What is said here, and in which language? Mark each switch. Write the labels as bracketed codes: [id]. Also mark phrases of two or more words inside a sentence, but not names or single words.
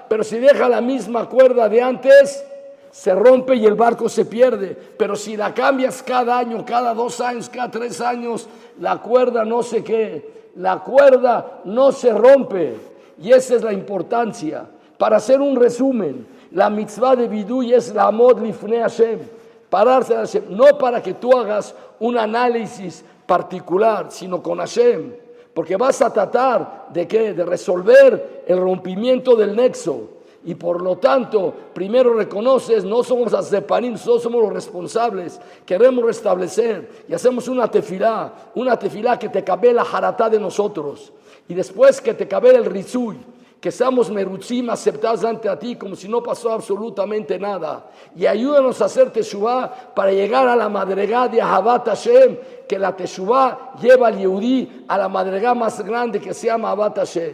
[es] Pero si deja la misma cuerda de antes, se rompe y el barco se pierde. Pero si la cambias cada año, cada 2 años, cada 3 años, la cuerda no sé qué, la cuerda no se rompe. Y esa es la importancia. Para hacer un resumen, la mitzvah de Vidui es [he] לעמוד לפני השם, [es] pararse a Hashem, no para que tú hagas un análisis particular, sino con Hashem, porque vas a tratar de ¿qué? De resolver el rompimiento del nexo. Y por lo tanto, primero reconoces, no somos azepanim, nosotros somos los responsables, queremos restablecer y hacemos una tefilá que te cabe la haratá de nosotros, y después que te cabe el rizui, que seamos merutzim, aceptados ante a ti como si no pasó absolutamente nada, y ayúdanos a hacer teshuvah para llegar a la madregá de [he] אהבת השם, [es] que la teshuvah lleva al Yehudí a la madregá más grande que se llama [he] אהבת השם.